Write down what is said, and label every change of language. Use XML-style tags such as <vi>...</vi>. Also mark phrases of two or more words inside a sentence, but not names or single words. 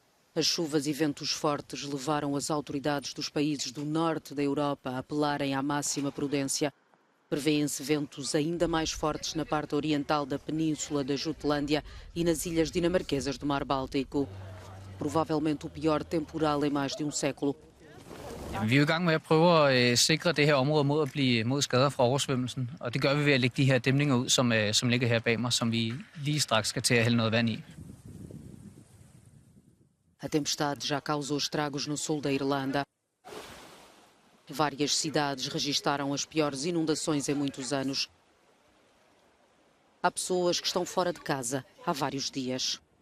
<pt>As chuvas e ventos fortes levaram as autoridades dos países do norte da Europa a apelarem à máxima prudência. Prevêem-se ventos ainda mais fortes na parte oriental da península da Jutlândia e nas ilhas dinamarquesas do Mar Báltico. Provavelmente o pior temporal em mais de um século.</pt> <da>Vi er jo i gang med at prøve at sikre det her område mod skader fra oversvømmelsen, og det gør vi ved at lægge de her dæmninger ud, som ligger her bag mig, som vi lige straks skal til at hælde noget vand i.</da> <pt>A tempestade já causou estragos no sul da Irlanda. Várias cidades registaram as piores inundações em muitos anos. Há pessoas que estão fora de casa há vários dias.</pt>